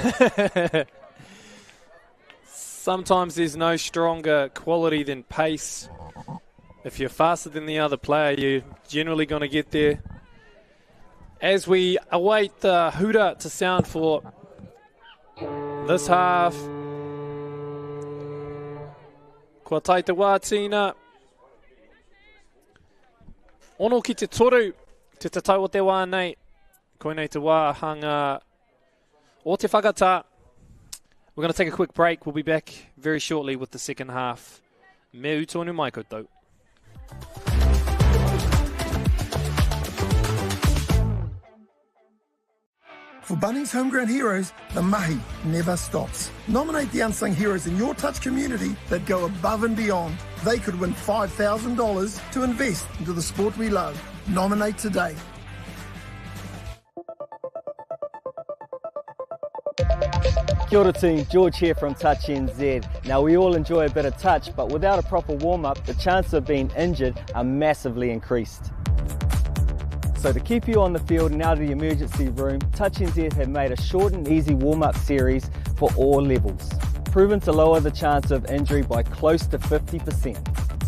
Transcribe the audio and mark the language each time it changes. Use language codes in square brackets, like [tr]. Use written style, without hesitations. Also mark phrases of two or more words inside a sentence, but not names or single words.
[en] Sometimes there's no stronger quality than pace. If you're faster than the other player, you're generally going to get there. As we await the hooter to sound for this half, [mi] kua tai te wā tīna. Ono ki te toru, te tatau o te wā nei. Koinei te wā hanga o te whakata. [en] We're going to take a quick break. We'll be back very shortly with the second half. [mi] Me utonu mai koutou. [en] For Bunnings Homegrown Heroes, the mahi never stops. Nominate the unsung heroes in your touch community that go above and beyond. They could win $5,000 to invest into the sport we love. Nominate today. [mi] Kia ora [en] team, George here from Touch NZ. Now we all enjoy a bit of touch, but without a proper warm-up, the chances of being injured are massively increased. So to keep you on the field and out of the emergency room, Touch NZ have made a short and easy warm-up series for all levels, proven to lower the chance of injury by close to 50%.